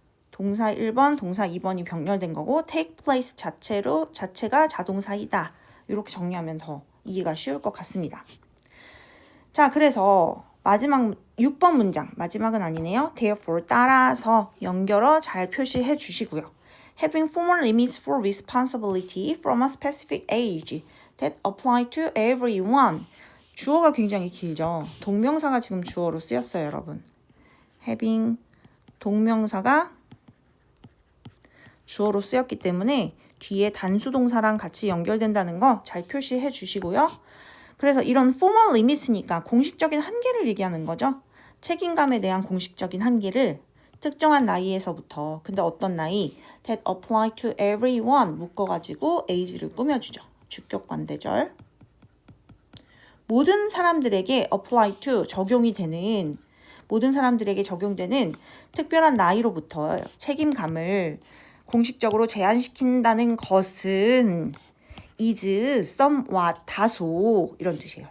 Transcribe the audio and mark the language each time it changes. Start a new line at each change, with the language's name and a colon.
Korean: 동사 1번, 동사 2번이 병렬된 거고 take place 자체가 자동사이다. 이렇게 정리하면 더 이해가 쉬울 것 같습니다. 자, 그래서 마지막 6번 문장, 마지막은 아니네요. therefore 따라서 연결어 잘 표시해 주시고요.
English: Having formal limits for responsibility from a specific age that apply to everyone.
Korean: 주어가 굉장히 길죠. 동명사가 지금 주어로 쓰였어요, 여러분. having 동명사가 주어로 쓰였기 때문에 뒤에 단수동사랑 같이 연결된다는 거 잘 표시해 주시고요. 그래서 이런 formal limits니까 공식적인 한계를 얘기하는 거죠. 책임감에 대한 공식적인 한계를 특정한 나이에서부터, 근데 어떤 나이?
English: that apply to everyone
Korean: 묶어가지고 age를 꾸며주죠. 주격 관대절. 모든 사람들에게 apply to 적용이 되는, 모든 사람들에게 적용되는 특별한 나이로부터 책임감을 공식적으로 제한시킨다는 것은 is somewhat 다소 이런 뜻이에요.